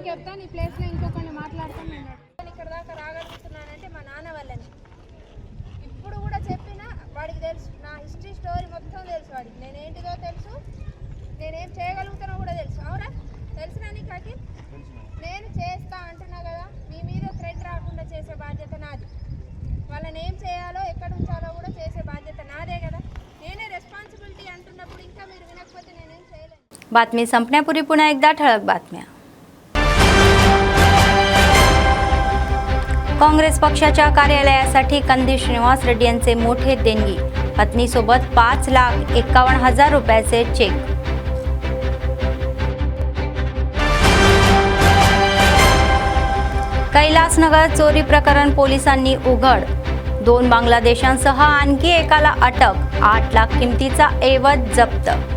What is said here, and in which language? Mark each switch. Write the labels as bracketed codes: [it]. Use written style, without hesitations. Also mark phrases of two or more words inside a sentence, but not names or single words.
[te] చెప్తాను ఈ ప్లేస్లో ఇంకొకరిని మాట్లాడుతాను నేను ఇక్కడ దాకా రాగలుగుతున్నానంటే మా నాన్న వల్లని ఇప్పుడు కూడా చెప్పినా వాడికి తెలుసు నా [en] history story [te] మొత్తం తెలుసు వాడికి నేనేంటిదో తెలుసు నేనేం చేయగలుగుతానో కూడా తెలుసు అవునా తెలిసినా నీకు నేను చేస్తా అంటున్నా కదా మీ మీద థ్రెడ్ రాకుండా చేసే బాధ్యత నాది వాళ్ళని ఏం చేయాలో ఎక్కడ ఉంచాలో కూడా చేసే బాధ్యత నాదే కదా నేనే రెస్పాన్సిబిలిటీ అంటున్నప్పుడు ఇంకా మీరు వినకపోతే నేనేం చేయలేను। [mr] बातमी संपण्यापूर्वी पुन्हा एकदा ठळक बातम्या। काँग्रेस पक्षाच्या कार्यालयासाठी कंदी श्रीनिवास रेड्डी यांचे मोठे देणगी, पत्नीसोबत 5,51,000 रुपयाचे चेक। कैलासनगर चोरी प्रकरण पोलिसांनी उघड, 2 बांगलादेशांसह आणखी एकाला अटक, 8 लाख किमतीचा ऐवज जप्त।